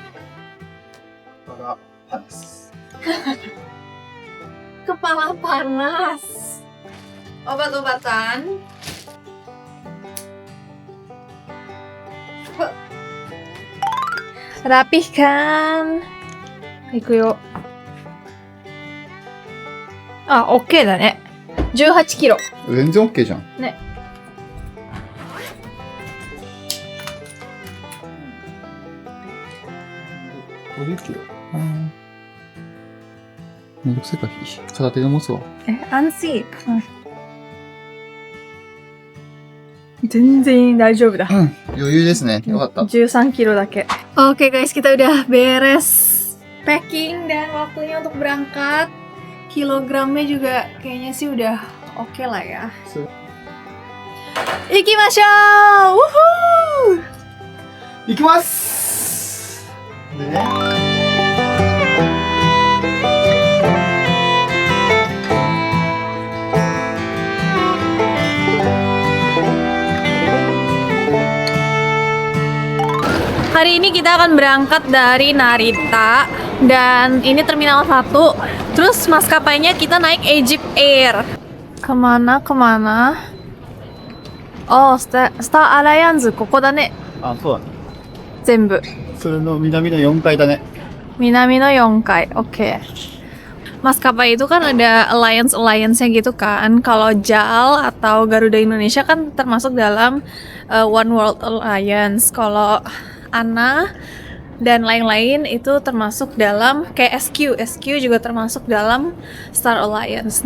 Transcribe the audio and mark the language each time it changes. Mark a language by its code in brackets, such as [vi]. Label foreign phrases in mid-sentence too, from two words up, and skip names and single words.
[id] Kepala panas, obat-obatan, rapihkan. [ja] Ikuyo. Ah, OK だね。18キロ。全然 OK じゃん。ね。 50キロ。めんどくせえから片手で持つわ。安心。全然大丈夫だ。余裕ですね。よかった。 13 kiloだけ. [id] Oke guys, kita udah beres packing dan waktunya untuk berangkat. Kilogramnya juga kayaknya sih udah oke lah ya. [ja] Ikimashou! Woohoo! 行きます。でね。 [id] Hari ini kita akan berangkat dari Narita dan ini terminal 1. Terus maskapainya kita naik Egypt Air. Kemana? [ja] Oh, Star Alliance ここだね。あ、そうだね。全部。それの南の4階だね。南の4階。OK。 [id] maskapai itu kan ada alliance-nya gitu kan. Kalau JAL atau Garuda Indonesia kan termasuk dalam One World Alliance. Kalau ANA dan lain-lain itu termasuk dalam kayak SQ juga termasuk dalam Star Alliance.